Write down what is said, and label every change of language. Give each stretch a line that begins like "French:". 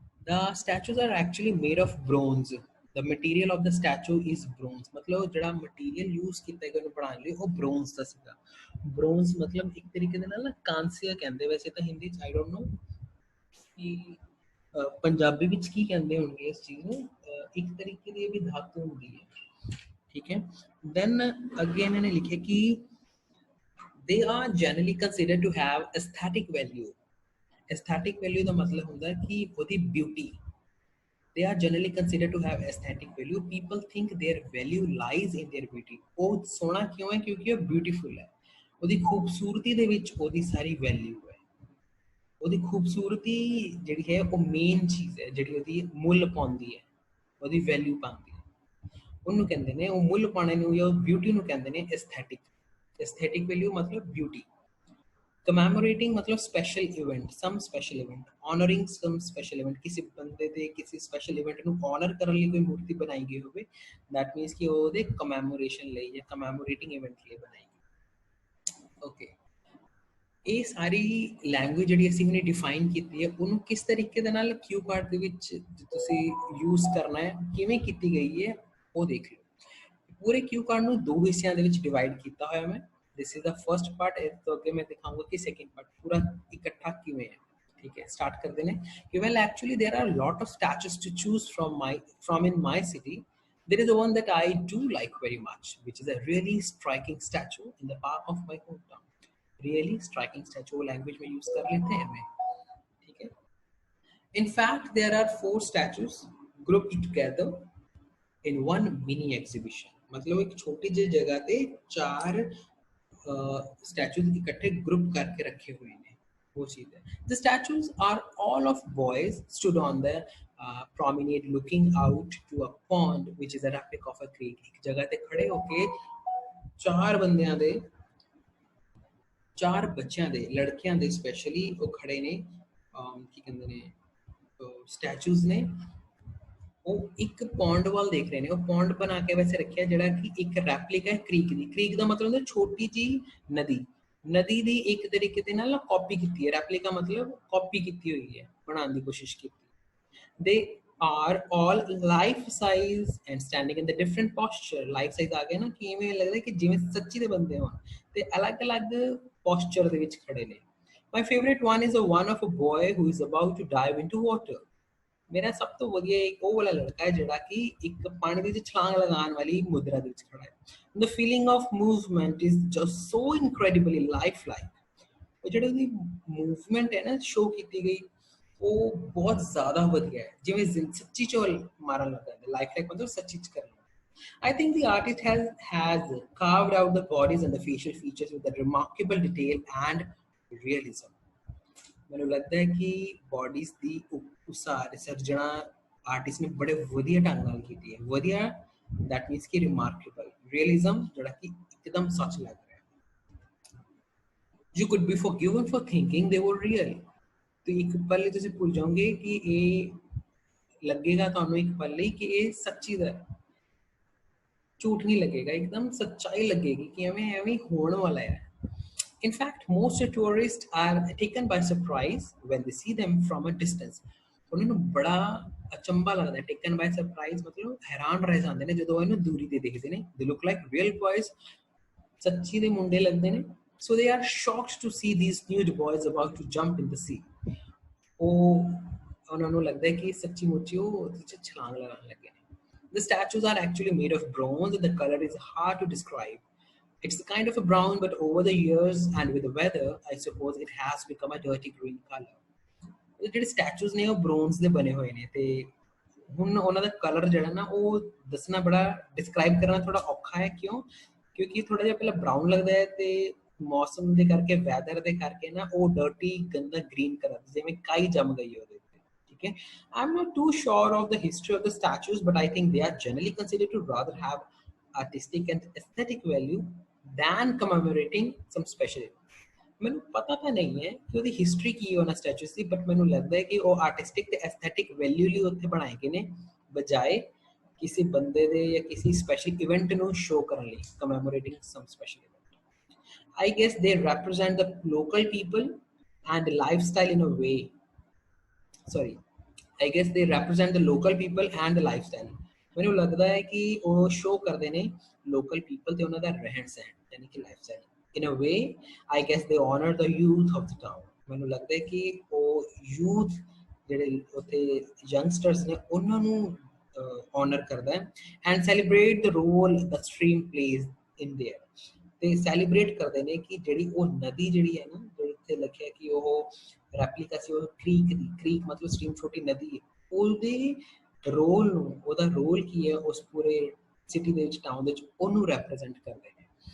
English: The statues are actually made of bronze. The material of the statue is bronze.
Punjabi: मतलब ਜਿਹੜਾ material use ਕੀਤਾ ਗਿਆ ਉਹਨੂੰ ਬਣਾਉਣ ਲਈ ਉਹ bronze ਦਾ ਸੀਗਾ। bronze मतलब ਇੱਕ ਤਰੀਕੇ ਦੇ ਨਾਲ ਨਾ ਕਾਂਸਿਆ ਕਹਿੰਦੇ, ਵੈਸੇ ਤਾਂ ਹਿੰਦੀ ਚ
English: I don't know
Punjabi: ਕਿ ਪੰਜਾਬੀ ਵਿੱਚ ਕੀ ਕਹਿੰਦੇ ਹੋਣਗੇ ਇਸ ਚੀਜ਼ ਨੂੰ, ਇੱਕ ਤਰੀਕੇ ਦੀ ਇਹ ਵੀ ਧਾਤੂ ਹੁੰਦੀ ਹੈ, ਠੀਕ ਹੈ।
English: then
Punjabi: ਅੱਗੇ ਇਹਨਾਂ ਨੇ ਲਿਖਿਆ ਕਿ
English: they are generally considered to have aesthetic value.
Punjabi: aesthetic value ਦਾ ਮਤਲਬ ਹੁੰਦਾ ਕਿ ਉਹਦੀ beauty.
English: they are generally considered to have aesthetic value. People think their value lies in their beauty.
Punjabi: ਉਹ ਸੋਹਣਾ ਕਿਉਂ ਹੈ? ਕਿਉਂਕਿ ਉਹ ਬਿਊਟੀਫੁਲ ਹੈ, ਉਹਦੀ ਖੂਬਸੂਰਤੀ ਦੇ ਵਿੱਚ ਉਹਦੀ ਸਾਰੀ ਵੈਲਿਊ ਹੈ। ਉਹਦੀ ਖੂਬਸੂਰਤੀ ਜਿਹੜੀ ਹੈ ਉਹ ਮੇਨ ਚੀਜ਼ ਹੈ ਜਿਹੜੀ ਉਹਦੀ ਮੁੱਲ ਪਾਉਂਦੀ ਹੈ, ਉਹਦੀ ਵੈਲਿਊ ਪਾਉਂਦੀ ਹੈ, ਉਹਨੂੰ ਕਹਿੰਦੇ ਨੇ, ਉਹ ਮੁੱਲ ਪਾਉਣੇ ਨੂੰ ਜਾਂ ਬਿਊਟੀ ਨੂੰ ਕਹਿੰਦੇ ਨੇ ਐਸਥੈਟਿਕ। ਐਸਥੈਟਿਕ ਵੈਲਿਊ ਮਤਲਬ ਬਿਊਟੀ। commemorating मतलब special event, some special event, honoring some special event, किसी बंदे दे किसी special event ਨੂੰ honor ਕਰਨ ਲਈ ਕੋਈ ਮੂਰਤੀ ਬਣਾਈ ਗਈ ਹੋਵੇ,
English: that means
Punjabi: ਕਿ ਉਹਦੇ commemoration ਲਈ ਜਾਂ commemorating event ਲਈ ਬਣਾਈ ਗਈ। okay, ਇਹ ਸਾਰੀ ਲੈਂਗੁਏਜ ਜਿਹੜੀ ਅਸੀਂ ਉਹਨੇ ਡਿਫਾਈਨ ਕੀਤੀ ਹੈ, ਉਹਨੂੰ ਕਿਸ ਤਰੀਕੇ ਦੇ ਨਾਲ ਕਿਊ ਕਾਰਡ ਦੇ ਵਿੱਚ ਤੁਸੀਂ ਯੂਜ਼ ਕਰਨਾ ਹੈ, ਕਿਵੇਂ ਕੀਤੀ ਗਈ ਹੈ, ਉਹ ਦੇਖ ਲਓ। ਪੂਰੇ ਕਿਊ ਕਾਰਡ ਨੂੰ ਦੋ ਹਿੱਸਿਆਂ ਦੇ ਵਿੱਚ ਡਿਵਾਈਡ ਕੀਤਾ ਹੋਇਆ ਮੈਂ।
English: This is the first part,
Hindi: तो आगे मैं दिखाऊंगा कि second part पूरा इकट्ठा किवें है, ठीक है। स्टार्ट कर देने कि
English: well actually there are a lot of statues to choose from in my city. There is one that I do like very much, which is a really striking statue in the park of my hometown.
Hindi: Really striking statue language में use कर लेते हैं मैं, ठीक है।
English: In fact there are 4 statues grouped together in one mini exhibition.
Hindi: मतलब एक छोटी सी जगह पे 4 स्टैचूज इकट्ठे ग्रुप करके रखे हुए हैं, वो चीज है।
English: The statues are all of boys stood on the promenade looking out to a pond which is a replica of a creek.
Punjabi: एक जगह पे खड़े होके 4 बंदियां दे, 4 बच्चियां दे, लड़कियां दे स्पेशली वो खड़े ने, की कहंदे ने स्टैचूज ने, ਉਹ ਇੱਕ ਪੌਂਡ ਵੱਲ ਦੇਖ ਰਹੇ ਨੇ। ਉਹ ਪੌਂਡ ਬਣਾ ਕੇ ਵੈਸੇ ਰੱਖਿਆ ਜਿਹੜਾ ਕਿ ਇੱਕ ਰੈਪਲਿਕਾ ਹੈ ਕ੍ਰੀਕ ਦੀ। ਕ੍ਰੀਕ ਦਾ ਮਤਲਬ ਹੁੰਦਾ ਛੋਟੀ ਜੀ ਨਦੀ, ਨਦੀ ਦੀ ਇੱਕ ਤਰੀਕੇ ਦੇ ਨਾਲ ਕਾਪੀ ਕੀਤੀ ਹੈ। ਰੈਪਲਿਕਾ ਮਤਲਬ ਕਾਪੀ ਕੀਤੀ ਹੋਈ ਹੈ, ਬਣਾਉਣ ਦੀ ਕੋਸ਼ਿਸ਼ ਕੀਤੀ।
English: They are all life size and standing in the different posture.
Punjabi: Life size ਆ ਗਿਆ ਨਾ ਕਿ ਇਵੇਂ ਲੱਗਦਾ ਕਿ ਜਿਵੇਂ ਸੱਚੀ ਦੇ ਬੰਦੇ ਹੋਣ, ਤੇ ਅਲੱਗ-ਅਲੱਗ ਪੋਸਚਰ ਦੇ ਵਿੱਚ ਖੜੇ ਨੇ।
English: My favourite one is one of a boy who is about to dive into water.
Punjabi: ਮੇਰਾ ਸਭ ਤੋਂ ਵਧੀਆ ਇੱਕ ਉਹ ਵਾਲਾ ਲੜਕਾ ਹੈ ਜਿਹੜਾ ਕਿ ਇੱਕ ਪਾਣੀ ਦੇ ਵਿੱਚ ਛਲਾਂਗ ਲਗਾਉਣ ਵਾਲੀ ਮੁਦਰਾ ਦੇ ਵਿੱਚ ਖੜਾ ਹੈ।
English: The feeling of movement is just so incredibly lifelike.
Punjabi: ਉਹ ਜਿਹੜੀ ਉਹਦੀ ਮੂਵਮੈਂਟ ਹੈ ਨਾ ਸ਼ੋ ਕੀਤੀ ਗਈ, ਉਹ ਬਹੁਤ ਜ਼ਿਆਦਾ ਵਧੀਆ ਹੈ, ਜਿਵੇਂ ਸੱਚੀ ਚ ਮਾਰਨ ਲੱਗਾ ਹੈ। ਲਾਈਫਲਾਈਕ ਮਤਲਬ ਸੱਚੀ ਚ ਕਰਨਾ।
English: I think the artist has carved out the bodies and the facial features with a remarkable detail and realism.
Punjabi: ਮੈਨੂੰ ਲੱਗਦਾ ਹੈ ਕਿ ਬੋਡੀਜ਼ ਦੀ ਉਸਾਰ ਸਿਰਜਣਾ ਆਰਟਿਸਟ ਨੇ ਬੜੇ ਵਧੀਆ ਢੰਗ ਨਾਲ ਕੀਤੀ ਹੈ। ਵਧੀਆ that means ਕਿ remarkable, realism ਜਿਹੜਾ ਕਿ ਇੱਕਦਮ ਸੱਚ ਲੱਗ ਰਿਹਾ ਹੈ।
English: You could be forgiven for thinking they were real.
Punjabi: ਤੇ ਇੱਕ ਪਲ ਲਈ ਤੁਸੀਂ ਭੁੱਲ ਜਾਓਗੇ ਕਿ ਇਹ ਲੱਗੇਗਾ ਤੁਹਾਨੂੰ ਇੱਕ ਪਲ ਲਈ ਕਿ ਇਹ ਸੱਚੀ ਦਾ ਹੈ, ਝੂਠ ਨਹੀਂ ਲੱਗੇਗਾ, ਇੱਕਦਮ ਸੱਚਾਈ ਲੱਗੇਗੀ ਕਿ ਐਵੇਂ ਐਵੇਂ ਹੋਣ ਵਾਲਾ ਹੈ।
English: In fact, most tourists are taken by surprise when they see them from a distance.
Punjabi: ਉਹਨਾਂ ਨੂੰ ਬੜਾ ਅਚੰਭਾ ਲੱਗਦਾ ਹੈ। Taken by surprise ਮਤਲਬ ਹੈਰਾਨ ਰਹਿ ਜਾਂਦੇ ਨੇ ਜਦੋਂ ਇਹਨੂੰ ਦੂਰੀ ਤੇ ਦੇਖਦੇ ਨੇ।
English: They look like real boys.
Punjabi: ਸੱਚੀ ਦੇ ਮੁੰਡੇ ਲੱਗਦੇ ਨੇ।
English: So they are shocked to see these nude boys about to jump in the sea.
Punjabi: ਉਹ ਉਹਨਾਂ ਨੂੰ ਲੱਗਦਾ ਹੈ ਕਿ ਸੱਚੀ ਮੁੱਚੀ ਉਹ ਉਹਦੇ ਵਿੱਚ ਛਲਾਂਗ ਲਗਾਉਣ ਲੱਗੇ ਨੇ।
English: The statues are actually made of bronze and the color is hard to describe. It's the kind of a brown, but over the years and with the weather, I suppose it has become a dirty green color.
Punjabi: ਜਿਹੜੇ ਸਟੈਚੂਜ਼ ਨੇ ਉਹ bronze ਦੇ ਬਣੇ ਹੋਏ ਨੇ ਤੇ ਹੁਣ ਉਹਨਾਂ ਦਾ ਕਲਰ ਜਿਹੜਾ ਨਾ ਉਹ ਦੱਸਣਾ ਬੜਾ ਡਿਸਕ੍ਰਾਈਬ ਕਰਨਾ ਥੋੜਾ ਔਖਾ ਹੈ। ਕਿਉਂ? ਕਿਉਂਕਿ ਥੋੜਾ ਜਿਹਾ ਪਹਿਲਾਂ ਬਰਾਊਨ ਲੱਗਦਾ ਹੈ ਤੇ ਮੌਸਮ ਦੇ ਕਰਕੇ, ਵੈਦਰ ਦੇ ਕਰਕੇ ਨਾ ਉਹ ਡਰਟੀ ਗੰਦਾ ਗ੍ਰੀਨ ਕਲਰ ਜਿਵੇਂ ਕਾਈ ਜੰਮ ਗਈ ਉਹਦੇ ਉੱਤੇ, ਠੀਕ ਹੈ।
English: I'm not too sure of the history of the statues, but I think they are generally considered to rather have artistic and aesthetic value than commemorating some special event.
Punjabi: ਮੈਨੂੰ ਪਤਾ ਤਾਂ ਨਹੀਂ ਹੈ ਕਿ ਉਹਦੀ ਹਿਸਟਰੀ ਕੀ ਉਹਨਾਂ ਸਟੈਚੂਸ ਦੀ, ਬਟ ਮੈਨੂੰ ਲੱਗਦਾ ਹੈ ਕਿ ਉਹ ਆਰਟਿਸਟਿਕ ਤੇ ਐਸਥੈਟਿਕ ਵੈਲਿਊ ਲਈ ਉੱਥੇ ਬਣਾਏ ਗਏ ਨੇ, ਬਜਾਏ ਕਿਸੇ ਬੰਦੇ ਦੇ ਜਾਂ ਕਿਸੇ ਸਪੈਸ਼ਲ ਇਵੈਂਟ ਨੂੰ ਸ਼ੋ ਕਰਨ ਲਈ,
English: Commemorating some special event. I guess they represent the local people and lifestyle in a way. Sorry, I guess they represent the local people and the lifestyle.
Punjabi: ਮੈਨੂੰ ਲੱਗਦਾ ਹੈ ਕਿ ਉਹ ਸ਼ੋ ਕਰਦੇ ਨੇ ਲੋਕਲ ਪੀਪਲ ਤੇ ਉਹਨਾਂ ਦਾ ਰਹਿਣ ਸਹਿਣ, ਯਾਨੀ ਕਿ lifestyle.
English: In a way, I guess they honor the youth of the town.
Punjabi: ਮੈਨੂੰ ਲੱਗਦਾ ਹੈ ਕਿ ਉਹ ਯੂਥ ਜਿਹੜੇ ਉੱਥੇ ਯੰਗਸਟਰਸ ਨੇ ਉਹਨਾਂ ਨੂੰ honor ਕਰਦਾ ਹੈ,
English: and celebrate the role the stream plays in there.
Punjabi: ਤੇ ਸੈਲੀਬ੍ਰੇਟ ਕਰਦੇ ਨੇ ਕਿ ਜਿਹੜੀ ਉਹ ਨਦੀ ਜਿਹੜੀ ਹੈ ਨਾ, ਜਿਹੜੀ ਇੱਥੇ ਲਿਖਿਆ ਕਿ ਉਹ ਰੈਪਲੀਕਾ ਸੀ ਉਹ ਕ੍ਰੀਕ ਦੀ, ਕ੍ਰੀਕ ਮਤਲਬ ਸਟ੍ਰੀਮ, ਛੋਟੀ ਨਦੀ ਹੈ, ਉਹਦੇ ਰੋਲ ਨੂੰ, ਉਹਦਾ ਰੋਲ ਕੀ ਹੈ ਉਸ ਪੂਰੇ ਸਿਟੀ ਦੇ ਵਿੱਚ, ਟਾਊਨ ਦੇ ਵਿੱਚ, ਉਹਨੂੰ ਰੈਪਰੈਜ਼ੈਂਟ ਕਰਦੇ ਨੇ.